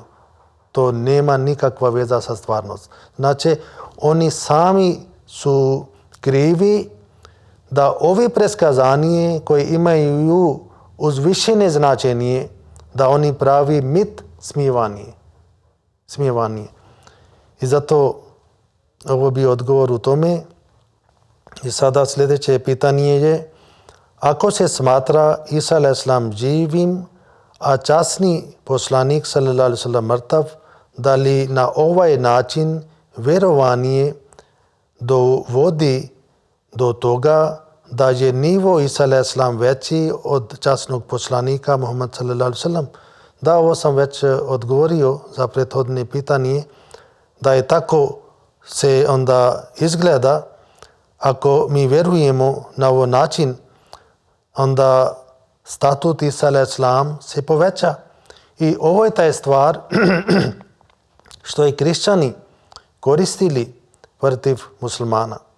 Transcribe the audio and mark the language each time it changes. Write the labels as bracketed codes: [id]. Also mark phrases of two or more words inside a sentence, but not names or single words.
[bs] To nema nikakva veza sa stvarnost. Znači, oni sami su krivi da ovi preskazanje koji imaju uzvišene značenje, da oni pravi mit smijevanje. I zato ovo bi odgovor u tome. I sada sljedeće pitanje je: ako se smatra Isa a.s. živim, a časni poslanik [ar] صلى الله عليه وسلم [bs] mrtav, da li na ovaj način vjerovanje dovodi do toga da je nivo Isa a.s. veći od časnog poslanika Muhammad [ar] صلى الله عليه وسلم? [bs] Da, ovo sam već odgovorio za prethodne pitanje, da je tako se onda izgleda. Ako mi vjerujemo na ovaj način, onda statut Isa a.s. se poveća. I ovo je taj stvar što i kršćani koristili protiv muslimana.